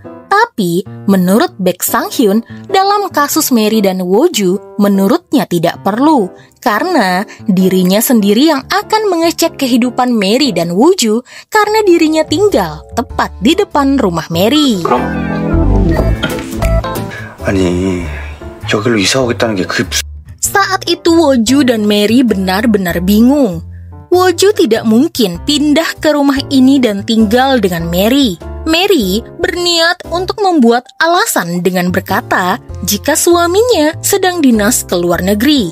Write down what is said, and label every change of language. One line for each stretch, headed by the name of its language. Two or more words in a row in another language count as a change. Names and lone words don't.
Indonesian: Tapi, menurut Baek Sang-hyun, dalam kasus Mary dan Woju, menurutnya tidak perlu, karena dirinya sendiri yang akan mengecek kehidupan Mary dan Woju karena dirinya tinggal tepat di depan rumah Mary.
Korean: 아니, 여기로 이사 오겠다는 게 그게 무슨...
Indonesian: Saat itu Woju dan Mary benar-benar bingung. Woju tidak mungkin pindah ke rumah ini dan tinggal dengan Mary. Mary berniat untuk membuat alasan dengan berkata jika suaminya sedang dinas ke luar negeri.